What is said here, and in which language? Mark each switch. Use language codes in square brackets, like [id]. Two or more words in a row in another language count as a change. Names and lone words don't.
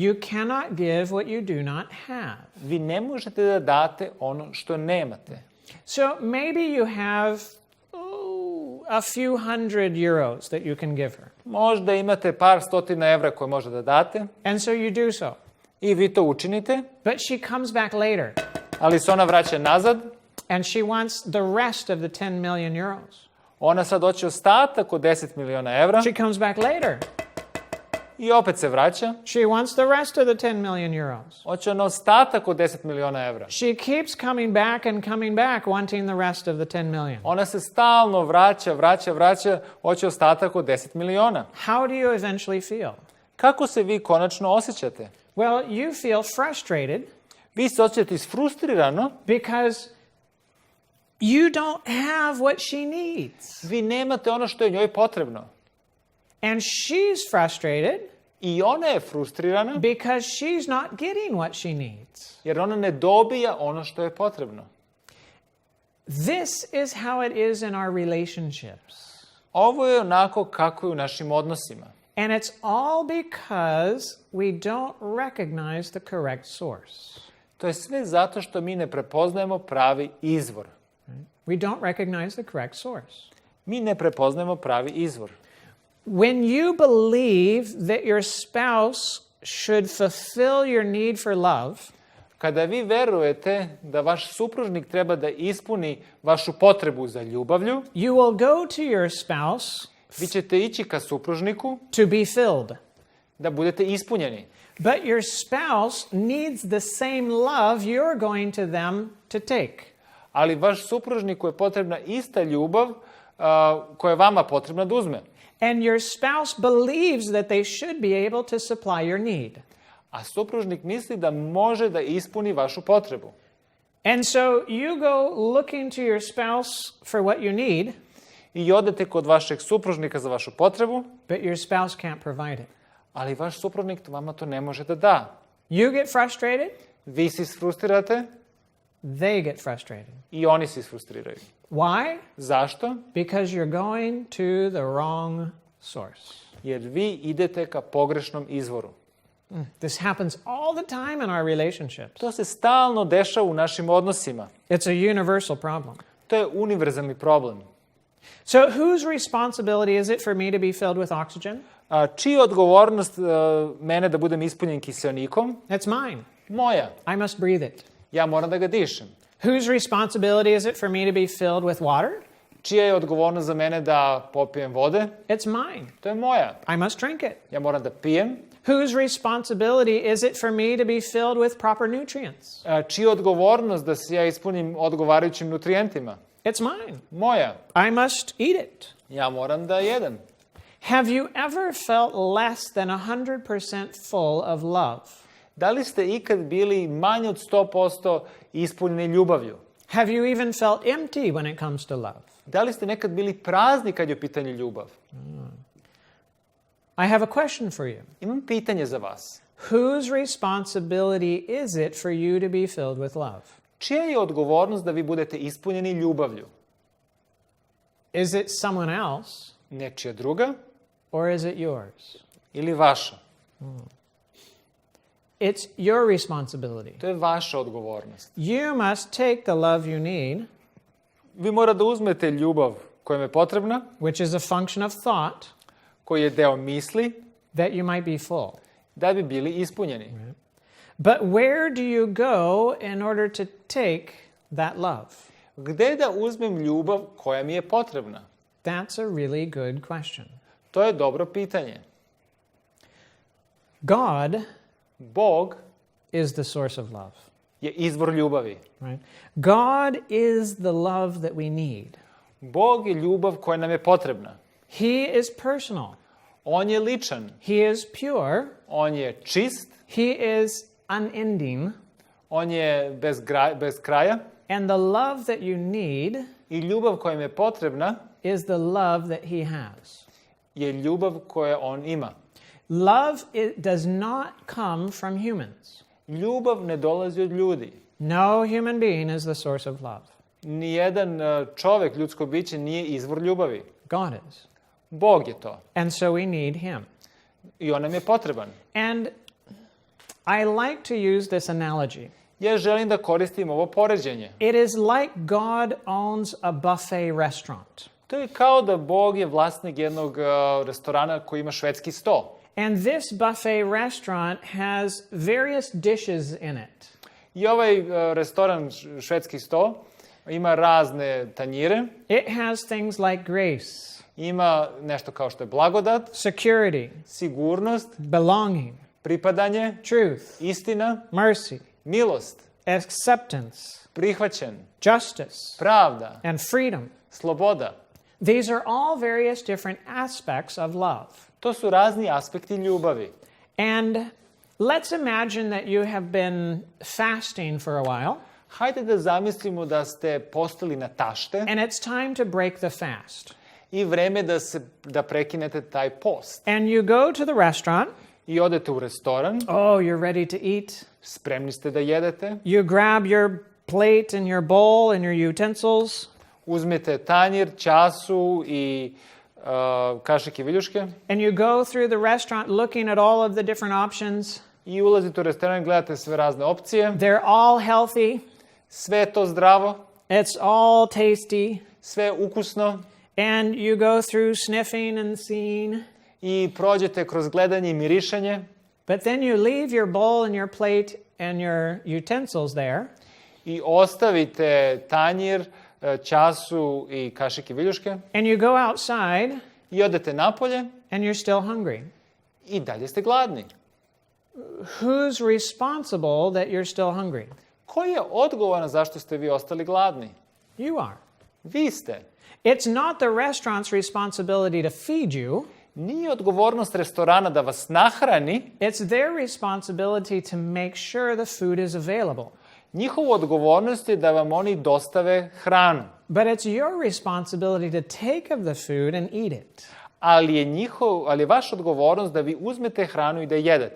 [en] You cannot give what you do not have. [sr] Vi ne možete da date ono što nemate. [en] So maybe you have a few hundred euros that you can give her. [sr] Možda imate par stotina evra koje možete da date. [en] And so you do so. [sr] I vi to učinite. [en] But she comes back later. [sr] Ali se ona vraća nazad. [en] And she wants the rest of the 10 million euros. [sr] Ona sad hoće ostatak od 10 miliona evra. [en] She comes back later. [sr] I opet se vraća. [en] She wants the rest of the 10 million euros. [sr] Hoće ona ostatak od 10 miliona evra. [en] She keeps coming back and coming back, wanting the rest of the 10 million. [sr] Ona se stalno vraća, hoće ostatak od 10 miliona. [en] How do you eventually feel? [sr] Kako se vi konačno osjećate? [en] Well, you feel frustrated [sr] Vi se osjećate isfrustrirano [en] because you don't have what she needs. [sr] vi nemate ono što je njoj potrebno. [en] And she's frustrated [sr] I ona je frustrirana [en] because she's not getting what she needs. [sr] jer ona ne dobija ono što je potrebno. [en] This is how it is in our relationships. [sr] Ovo je onako kako je u našim odnosima. [en] And it's all because we don't recognize the correct source. [sr] To je sve zato što mi ne prepoznajemo pravi izvor. [en] We don't recognize the correct source. [sr] Mi ne prepoznajemo pravi izvor. [en] When you believe that your spouse should fulfill your need for love, [sr] Kada vi verujete da vaš supružnik treba da ispuni vašu potrebu za ljubavlju, [en] you will go to your spouse [sr] vi ćete ići ka supružniku [en] to be filled. [sr] da budete ispunjeni. [en] But your spouse needs the same love you're going to them to take. [sr] Ali vaš supružniku je potrebna ista ljubav koja je vama potrebna da uzme. [en] And your spouse believes that they should be able to supply your need. [sr] A supružnik misli da može da ispuni vašu potrebu. [en] And so you go looking to your spouse for what you need, [sr] I odete kod vašeg supružnika za vašu potrebu, [en] but your spouse can't provide it. [sr] ali vaš supružnik vama to ne može da da. [en] You get frustrated, [sr] Vi se isfrustrirate [en] they get frustrated. [sr] i oni se isfrustriraju. [en] Why? [sr] Zašto? [en] Because you're going to the wrong source. [sr] Jer vi idete ka pogrešnom izvoru. [en] This happens all the time in our relationships. [sr] To se stalno dešava u našim odnosima. [en] It's a universal problem. [sr] To je univerzalni problem. [en] So whose responsibility is it for me to be filled with oxygen? [sr] Čija je odgovornost mene da budem ispunjen kiseonikom? [en] It's mine. [sr] Moja. [en] I must breathe it. [sr] Ja moram da ga dišem. [en] Whose responsibility is it for me to be filled with water? [sr] Čija je odgovornost za mene da popijem vode? [en] It's mine. [sr] To je moja. [en] I must drink it. [sr] Ja moram da pijem. [en] Whose responsibility is it for me to be filled with proper nutrients? [sr] Čija je odgovornost da se ja ispunim odgovarajućim nutrijentima? [en] It's mine. [sr] Moja. [en] I must eat it. [sr] Ja moram da jedem. [en] Have you ever felt less than 100% full of love? [sr] Da li ste ikad bili manje od 100% ispunjeni ljubavlju? [en] Have you even felt empty when it comes to love? [sr] Da li ste nekad bili prazni kad je u pitanju ljubav? [en] I have a question for you. [sr] Imam pitanje za vas. [en] Whose responsibility is it for you to be filled with love? [sr] Čija je odgovornost da vi budete ispunjeni ljubavlju? [en] Is it someone else [sr] Nečija druga [en] or is it yours? [sr] ili vaša? [en] It's your responsibility. [sr] To je vaša odgovornost. [en] You must take the love you need, [sr] Vi morate da uzmete ljubav koja vam je potrebna, [en] which is a function of thought, [sr] koji je deo misli, [en] that you might be full. [sr] da bi bili ispunjeni. [en] But where do you go in order to take that love? [sr] Gde da uzmem ljubav koja mi je potrebna? [en] That's a really good question. [sr] To je dobro pitanje. [en] God [sr] Bog [en] is the source of love, [sr] je izvor ljubavi. [en] right? God is the love that we need. [sr] Bog je ljubav koja nam je potrebna. [en] He is personal. [sr] On je ličan. [en] He is pure. [sr] On je čist. [en] He is unending. [sr] On je bez kraja. [en] And the love that you need [sr] I ljubav koja nam je potrebna [en] is the love that he has. [sr] je ljubav koju on ima. [en] Love does not come from humans. [sr] Ljubav ne dolazi od ljudi. [en] No human being is the source of love. [sr] Nijedan čovek, ljudsko biće, nije izvor ljubavi. [en] God is. [sr] Bog je to. [en] And so we need him. [sr] I on nam je potreban. [en] And I like to use this analogy. [sr] Ja želim da koristim ovo poređenje. [en] It is like God owns a buffet restaurant. [sr] To je kao da Bog je vlasnik jednog restorana koji ima švedski sto. [en] And this buffet restaurant has various dishes in it. [sr] I ovaj restoran švedski sto ima razne tanjire. [en] It has things like grace, [sr] Ima nešto kao što je blagodat, [en] security, [sr] sigurnost, [en] belonging, [sr] pripadanje, [en] truth, [sr] istina, [en] mercy, [sr] milost, [en] acceptance, [sr] prihvaćen, [en] justice, [sr] pravda, [en] and freedom. [sr] sloboda. [en] These are all various different aspects of love. [sr] To su razni aspekti ljubavi. [en] And let's imagine that you have been fasting for a while, [sr] Hajde da zamislimo da ste postali na tašte [en] and it's time to break the fast. [sr] i vreme da prekinete taj post. [en] And you go to the restaurant. [sr] I odete u restoran, [en] Oh, you're ready to eat. [sr] spremni ste da jedete, [en] You grab your plate and your bowl and your utensils, [sr] uzmete tanjir, času i kašik i viljuške [en] and you go through the restaurant looking at all of the different options. [sr] i ulazite u restoran i gledate sve razne opcije. [en] They're all healthy. [sr] Sve je to zdravo, [en] It's all tasty. [sr] sve je ukusno [en] And you go through sniffing and seeing. [sr] i prođete kroz gledanje i mirišanje [en] But then you leave your bowl and your plate and your utensils there. [sr] i ostavite tanjir, času i kašik i viljuške [en] And you go outside [sr] i odete napolje [en] and you're still hungry. [sr] i dalje ste gladni. [en] Who's responsible that you're still hungry? [sr] Ko je odgovoran zašto ste vi ostali gladni? [en] You are. [sr] Vi ste. [en] It's not the restaurant's responsibility to feed you. [sr] Nije odgovornost restorana da vas nahrani, [en] It's their responsibility to make sure the food is available. [sr] njihova odgovornost je da vam oni dostave hranu. [en] But it's your responsibility to take of the food and eat it. [sr] Ali je vaša odgovornost da vi uzmete hranu i da jedete.